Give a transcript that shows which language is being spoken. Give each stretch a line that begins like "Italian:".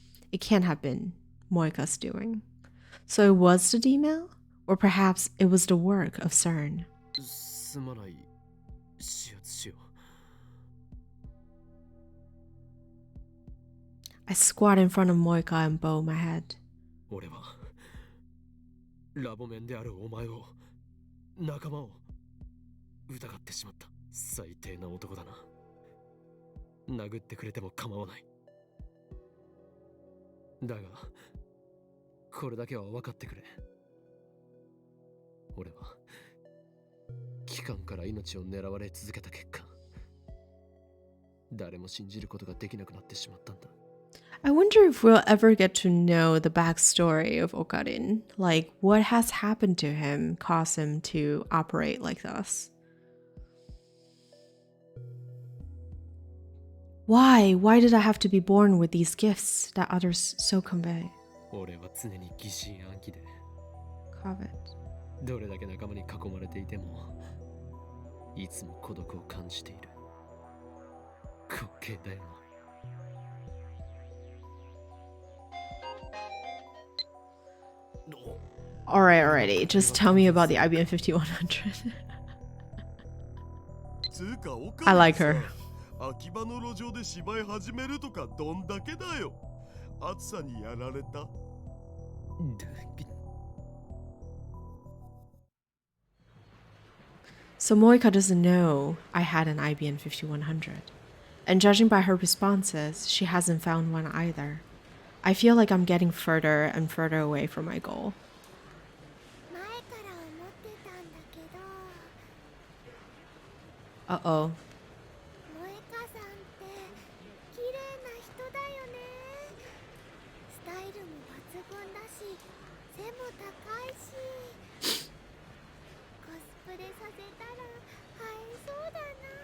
English: It can't have been Moika's doing. So it was the email? Or perhaps it was the work of CERN.
Japanese: すまない。始圧しよう。
English: I squat in front of Moika and bow my head.
Japanese: 俺はラボメンであるお前を、仲間を疑ってしまった。最低な男だな。殴ってくれても構わない。だがこれだけは分かってくれ。俺は機関から命を狙われ続けた結果、誰も信じることができなくなってしまったんだ。
English: I wonder if we'll ever get to know the backstory of Okarin. Like, what has happened to him caused him to operate like this? Why? Why did I have to be born with these gifts that others so convey?
Japanese: 俺は常に疑心暗鬼で
English: Covet.
Japanese: どれだけ仲間に囲まれていてもいつも孤独を感じている滑稽だよな
English: Alrighty. Just tell me about the IBN5100.
Japanese: つうか岡
English: I
Japanese: 部
English: like
Japanese: さ
English: her.
Japanese: 秋葉の路上で芝居始めるとかどんだけだよ。暑さにやられた。
English: So Moika doesn't know I had an IBN 5100. And judging by her responses, she hasn't found one either. I feel like I'm getting further and further away from my goal.
Japanese: 前から思ってたんだけど
English: Uh-oh.
Japanese: 萌香さんって綺麗な人だよね。スタイルも抜群だし背も高いしコスプレさせたら映えそうだな。